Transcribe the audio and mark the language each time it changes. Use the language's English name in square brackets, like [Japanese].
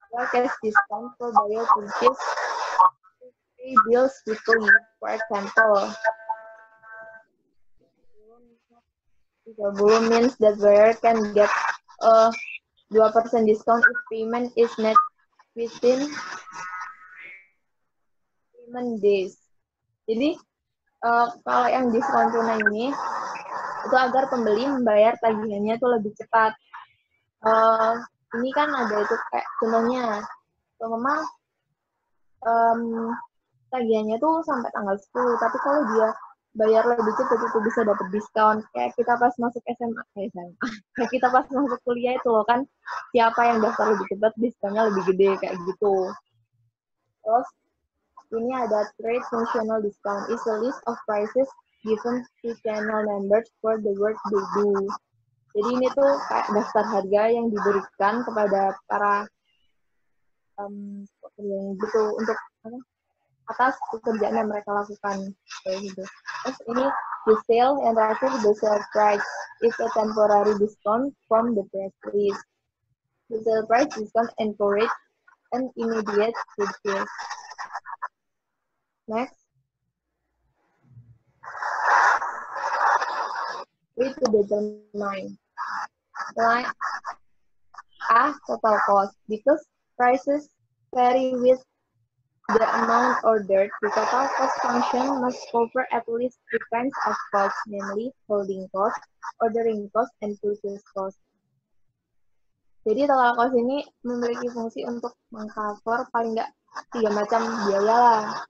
[English] Cash discount for buyer purchase pay bills quickly. For example, 30 means that buyer can get a 2% discount if payment is made within payment days. [Indonesian] Jadi kalau yang diskon tunai ini itu agar pembeli membayar tagihannya tuh lebih cepat. Ini kan ada itu kayak contohnya, memang tagihannya tuh sampai tanggal 10, tapi kalau dia bayar lebih cepat itu bisa dapat diskon. Kayak kita pas masuk SMA, kayak kita pas masuk kuliah itu loh kan, siapa yang daftar lebih cepat diskonnya lebih gede kayak gitu. Terus ini ada [English] trade functional discount, is a list of prices given to channel members for the work they do. [Indonesian] Jadi ini tuh kayak daftar harga yang diberikan kepada para pekerja gitu untuk atas pekerjaan yang mereka lakukan kayak gitu. Terus ini [English] the sale [Indonesian] yang terakhir, [English] the sale price is a temporary discount from the press release. The sale price discount encourage an immediate purchase. Next, way to determine line total cost. Because prices vary with the amount ordered, the total cost function must cover at least 3 kinds of costs, namely holding cost, ordering cost, and purchase cost. [Indonesian] Jadi total cost ini memiliki fungsi untuk mengcover paling nggak 3 macam biaya lah.